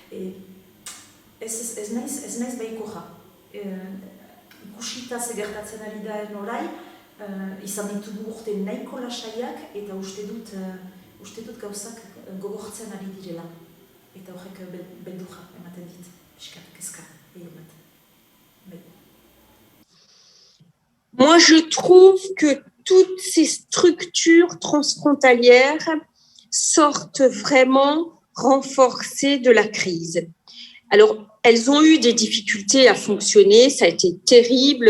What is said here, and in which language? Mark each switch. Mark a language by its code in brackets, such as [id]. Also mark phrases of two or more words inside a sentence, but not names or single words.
[eu] Ez naiz behikoja. Ikusita ze gertatzen ari da norai, izan ditugu urte nahiko lasaiak eta uste dut gauzak gogortzen ari direla. Eta horrek beldurra ematen dit, piskat, kezka, bat. [fr] Moi, je trouve que toutes ces structures transfrontalières sortent vraiment renforcées de la crise. Alors, elles ont eu des difficultés à fonctionner, ça a été terrible.